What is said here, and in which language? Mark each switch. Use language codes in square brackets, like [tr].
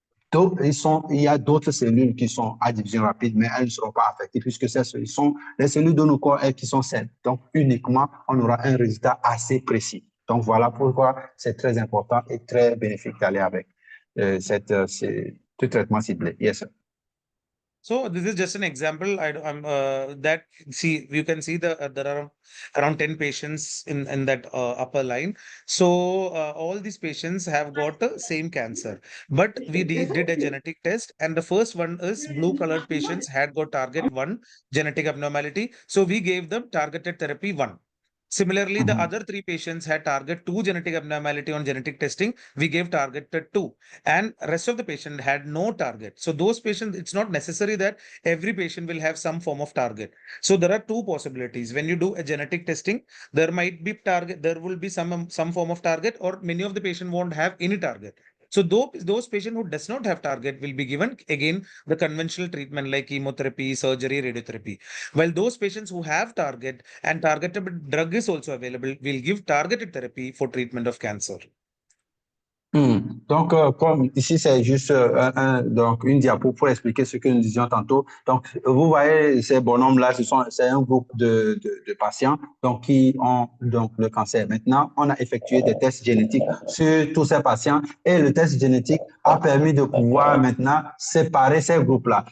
[fr] Donc, il y a d'autres cellules qui sont à division rapide, mais elles ne seront pas affectées puisque ce sont les cellules de nos corps qui sont saines. Donc, uniquement, on aura un résultat assez précis. Donc, voilà pourquoi c'est très important et très bénéfique d'aller avec ce traitement ciblé. [en] Yes, sir. So this is just an example. That see you can see there are around 10 patients in that upper line. So all these patients have got the same cancer, but we did a genetic test, and the first one is blue colored patients had got target 1 genetic abnormality. So we gave them targeted therapy 1. Similarly, the other 3 patients had target 2 genetic abnormality on genetic testing. We gave targeted 2, and rest of the patient had no target. So those patients, it's not necessary that every patient will have some form of target. So there are 2 possibilities. When you do a genetic testing, there might be target, there will be some form of target, or many of the patient won't have any target. So those patients who does not have target will be given again the conventional treatment like chemotherapy, surgery, radiotherapy. While those patients who have target and targeted drug is also available, will give targeted therapy for treatment of cancer. [fr] Donc, comme ici, c'est juste donc une diapo pour expliquer ce que nous disions tantôt. Donc, vous voyez ces bonhommes-là, c'est un groupe de patients donc, qui ont donc, le cancer. Maintenant, on a effectué des tests génétiques sur tous ces patients et le test génétique a permis de pouvoir maintenant séparer ces groupes-là.